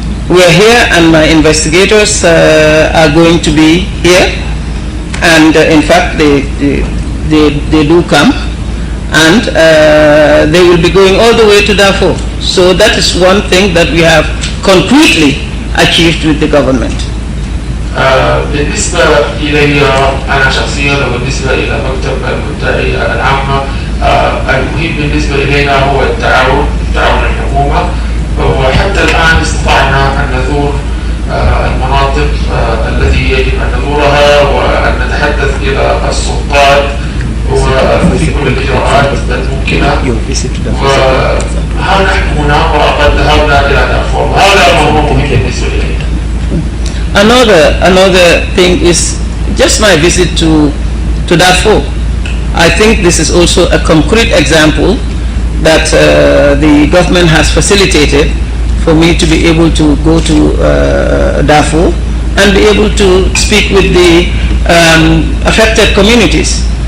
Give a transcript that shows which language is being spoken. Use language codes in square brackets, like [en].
[en] We are here, and my investigators are going to be here. And in fact, they do come. And they will be going all the way to Darfur. So that is one thing that we have concretely achieved with the government. [ar] بالنسبة إلي أنا شخصيا وبالنسبة إلى مكتب المدعي العامة المهم بالنسبة إلينا هو تعاون الحكومة وحتى الآن استطعنا أن نزور المناطق التي يجب أن نزورها وأن نتحدث إلى السلطات وفي كل الإجراءات الممكنة وها نحن هنا وقد ذهبنا إلى دارفور وهذا موضوع مهم بالنسبة إلينا. [en] Another thing is just my visit to Darfur. I think this is also a concrete example that the government has facilitated for me to be able to go to Darfur and be able to speak with the affected communities.